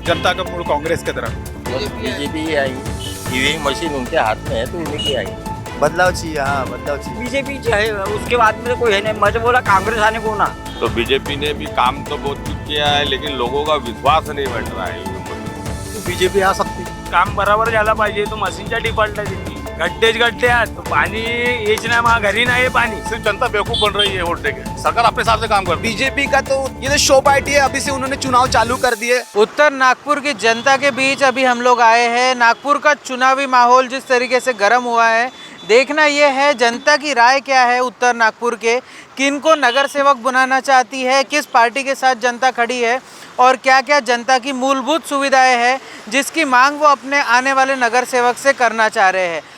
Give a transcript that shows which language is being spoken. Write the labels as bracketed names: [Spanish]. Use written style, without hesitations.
[Hindi] जनता का मूड कांग्रेस की तरफ। बीजेपी ही आएगी, ईवीएम मशीन उनके हाथ में है तो उन्हीं की आएगी। बदलाव चाहिए, हाँ बदलाव चाहिए। बीजेपी चाहे उसके बाद में कोई है नहीं, मैं तो बोला कांग्रेस आने को ना। तो बीजेपी ने भी काम तो बहुत कुछ किया है, लेकिन लोगों का विश्वास नहीं बैठ रहा है। तो बीजेपी आ सकती। [Marathi] काम बरोबर झाला पाहिजे, तो मशीनच्या डिफॉल्ट आहे। गड्डेच गड्डे आहेत, तो पाणी येच नाही, मग घरी नाही पाणी। [Hindi] सिर्फ जनता बेवकूफ बन रही है वोट देके। सरकार अपने हिसाब से काम कर। बीजेपी का तो ये तो शो पार्टी है, अभी से उन्होंने चुनाव चालू कर दिए। उत्तर नागपुर की जनता के बीच अभी हम लोग आए हैं। नागपुर का चुनावी माहौल जिस तरीके से गर्म हुआ है, देखना यह है जनता की राय क्या है उत्तर नागपुर के, किनको नगर सेवक बनाना चाहती है, किस पार्टी के साथ जनता खड़ी है और क्या क्या जनता की मूलभूत सुविधाएं हैं जिसकी मांग वो अपने आने वाले नगर सेवक से करना चाह रहे हैं।